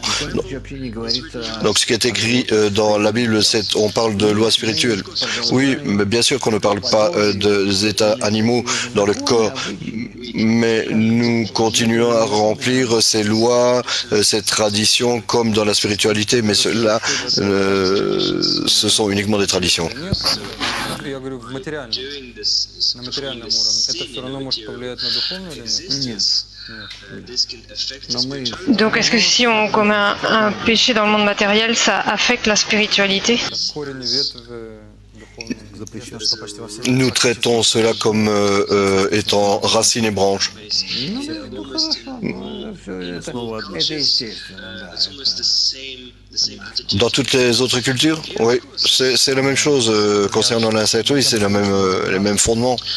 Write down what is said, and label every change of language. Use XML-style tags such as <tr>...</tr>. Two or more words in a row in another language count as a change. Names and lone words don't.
<fr>Donc ce qui est écrit dans la Bible, on parle de loi spirituelle. Oui, mais bien sûr qu'on ne parle pas des états animaux dans le corps, mais nous continuons à remplir ces lois, ces traditions comme dans la spiritualité, mais cela, ce sont uniquement des traditions.</fr> <ru>Я говорю, на материальном уровне, это все равно может повлиять на духовную или нет?</ru> <fr>Donc est-ce que si on commet un péché dans le monde matériel, ça affecte la spiritualité? Nous traitons cela comme étant racines et branches. Dans toutes les autres cultures, oui, c'est la même chose concernant l'inceste, oui, c'est les mêmes fondements.</fr>